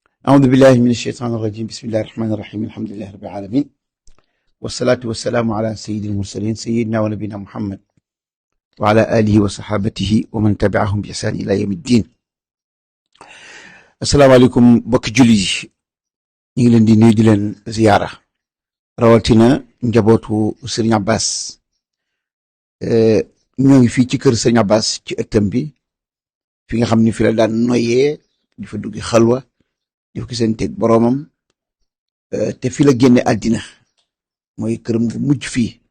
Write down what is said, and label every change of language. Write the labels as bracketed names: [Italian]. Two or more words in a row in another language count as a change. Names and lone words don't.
[Arabic] أعوذ بالله من الشيطان الرجيم بسم الله الرحمن الرحيم الحمد لله رب العالمين والصلاة والسلام على سيد المرسلين سيدنا ونبينا محمد وعلى آله وصحابته ومن تبعهم بإحسان إلى يوم الدين. السلام عليكم [Wolof] bokki julli yi ñu ngi leen di nuyu di leen ziyaara rawatina njabootu Sëriñ Abbas. ñoo ngi fii ci kër Sëriñ Abbas ci ëttam bi fi nga xam ni fi la daan noyyee di fa duggi xalwa di fa gisanteeg boroomam te fi la génne àddina mooy këram gu mujj fii.